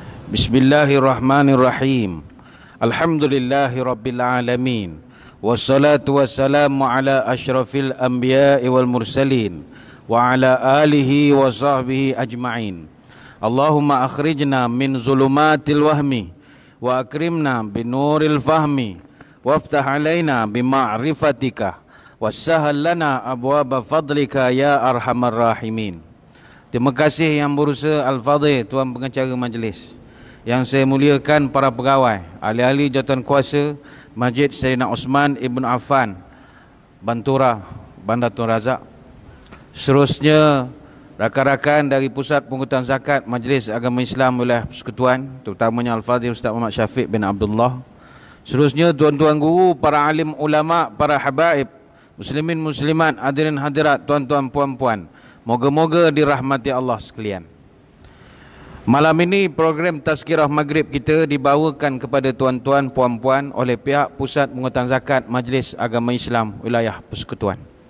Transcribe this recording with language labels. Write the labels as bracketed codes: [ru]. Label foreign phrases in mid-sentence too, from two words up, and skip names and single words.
[ar] بسم الله الرحمن الرحيم. الحمد لله رب العالمين. والصلاة والسلام على أشرف الأنبياء والمرسلين وعلى آله وصحبه أجمعين. اللهم أخرجنا من ظلمات الوهم وأكرمنا بنور الفهم وافتح علينا بمعرفتك وسهل لنا أبواب فضلك يا أرحم الراحمين. [ms] Terima kasih Yang Berusaha Al-Fadhil, Tuan Pengacara Majlis. Yang saya muliakan para pegawai, ahli-ahli jawatan kuasa Masjid Sayyidina Osman Ibn Affan, Bantura, Bandar Tun Razak. Seterusnya, rakan-rakan dari Pusat Pungutan Zakat Majlis Agama Islam Wilayah Persekutuan, terutamanya Al-Fadhil Ustaz Muhammad Syafiq bin Abdullah. Seterusnya, tuan-tuan guru, para alim ulama, para habaib, muslimin muslimat, hadirin hadirat, tuan-tuan puan-puan, moga-moga dirahmati Allah sekalian. Malam ini program Tazkirah Maghrib kita dibawakan kepada tuan-tuan puan-puan oleh pihak Pusat Pungutan Zakat Majlis Agama Islam Wilayah Persekutuan.